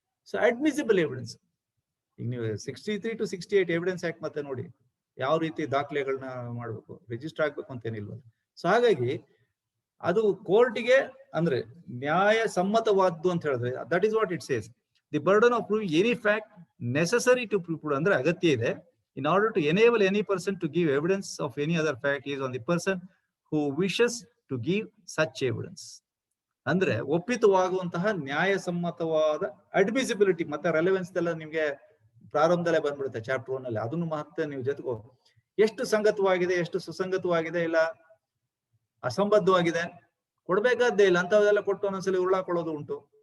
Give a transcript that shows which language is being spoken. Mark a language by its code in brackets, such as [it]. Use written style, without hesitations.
[kn] So admissible evidence. ಈಗ ನೀವು 63 to 68 evidence act ಮತ್ತೆ ನೋಡಿ ಯಾವ ರೀತಿ ದಾಖಲೆಗಳನ್ನ ಮಾಡ್ಬೇಕು, ರಿಜಿಸ್ಟರ್ ಆಗ್ಬೇಕು ಅಂತೇನಿಲ್ವ. ಸೊ ಹಾಗಾಗಿ ಅದು ಕೋರ್ಟಿಗೆ ಅಂದ್ರೆ ನ್ಯಾಯ ಸಮ್ಮತವಾದ್ದು ಅಂತ ಹೇಳಿದ್ರೆ, [en] That is what it says. The burden of proving any fact necessary to prove, [kn] ಅಂದ್ರೆ ಅಗತ್ಯ ಇದೆ, [en] in order to enable any person to give evidence of any other fact is on the person who wishes to give such evidence. [kn] ಅಂದ್ರೆ ಒಪ್ಪಿತವಾಗುವಂತಹ ನ್ಯಾಯಸಮ್ಮತವಾದ admissibility ಮತ್ತೆ relevance ಎಲ್ಲ ನಿಮ್ಗೆ ಪ್ರಾರಂಭದಲ್ಲೇ ಬಂದ್ಬಿಡುತ್ತೆ chapter 1 ಅಲ್ಲಿ. ಅದನ್ನು ಮತ್ತೆ ನೀವು ಜೊತೆಗೆ ಎಷ್ಟು ಸಂಗತವಾಗಿದೆ, ಎಷ್ಟು ಸುಸಂಗತವಾಗಿದೆ, ಇಲ್ಲ ಅಸಂಬದ್ಧವಾಗಿದೆ, ಕೊಡ್ಬೇಕಾದ್ದೇ ಇಲ್ಲ ಅಂತವೆಲ್ಲ ಕೊಟ್ಟು ಒಂದೊಂದ್ಸಲಿ ಉರುಳಾಕೊಳ್ಳೋದು ಉಂಟು.